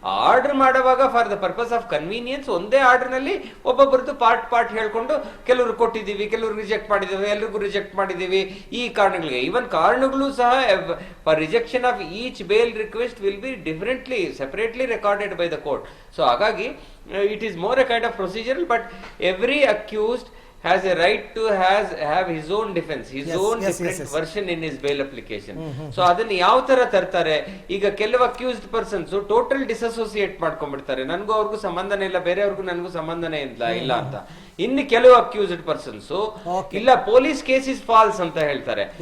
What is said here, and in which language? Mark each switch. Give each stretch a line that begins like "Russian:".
Kannada: Order ಮಾಡುವಾಗ
English: for the purpose of convenience
Kannada: ಒಂದೇ order ನಲ್ಲಿ ಒಬ್ಬೊಬ್ಬರದ್ದು ಪಾರ್ಟ್ ಹೇಳ್ಕೊಂಡು ಕೆಲವರು ಕೊಟ್ಟಿದ್ದೀವಿ, ಕೆಲವರು ರಿಜೆಕ್ಟ್ ಮಾಡಿದ್ದೀವಿ, ಎಲ್ರಿಗೂ ರಿಜೆಕ್ಟ್ ಮಾಡಿದ್ದೀವಿ ಈ ಕಾರಣಗಳಿಗೆ.
English: even
Kannada: ಕಾರಣಗಳು ಸಹ
English: For rejection of each bail request will be differently separately recorded by the court. So ಹಾಗಾಗಿ it is more a kind of procedure. But every accused has a right to have his own defense, his own different version in his bail application.
Kannada: So ಅದನ್ನ ಯಾವ ತರ ತರ್ತಾರೆ? ಈಗ ಕೆಲವು accused persons total dissociate ಮಾಡ್ಕೊಂಡ್ಬಿಡ್ತಾರೆ. ನನಗೂ ಅವ್ರಿಗೂ ಸಂಬಂಧನೇ ಇಲ್ಲ, ಬೇರೆಯವ್ರಿಗೂ ನನಗೂ ಸಂಬಂಧನೇ ಇಲ್ಲ ಅಂತ. ಇನ್ನು ಕೆಲವು ಅಕ್ಯೂಸ್ಡ್ ಪರ್ಸನ್ಸ್ ಇಲ್ಲ
English: police case is false
Kannada: ಅಂತ ಹೇಳ್ತಾರೆ.